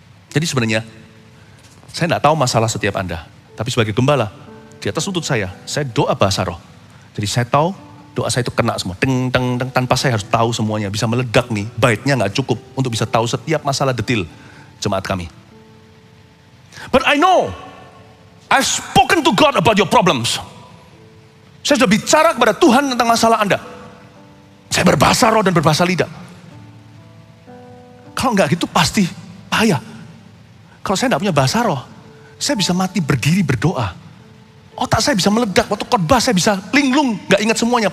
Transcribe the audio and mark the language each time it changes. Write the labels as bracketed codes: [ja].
[id] Jadi sebenarnya, saya tidak tahu masalah setiap Anda. Tapi sebagai gembala, di atas lutut saya doa bahasa roh. Jadi saya tahu, doa saya itu kena semua. Teng, teng, teng, tanpa saya harus tahu semuanya. Bisa meledak nih, baitnya nggak cukup untuk bisa tahu setiap masalah detil jemaat kami. [en] But I know, I've spoken to God about your problems. [id] Saya sudah bicara kepada Tuhan tentang masalah Anda. Saya berbahasa roh dan berbahasa lidah. Kalau nggak gitu pasti payah. Kalau saya nggak punya bahasa roh, saya bisa mati berdiri berdoa. Otak saya bisa meledak, waktu khotbah saya bisa linglung, nggak ingat semuanya.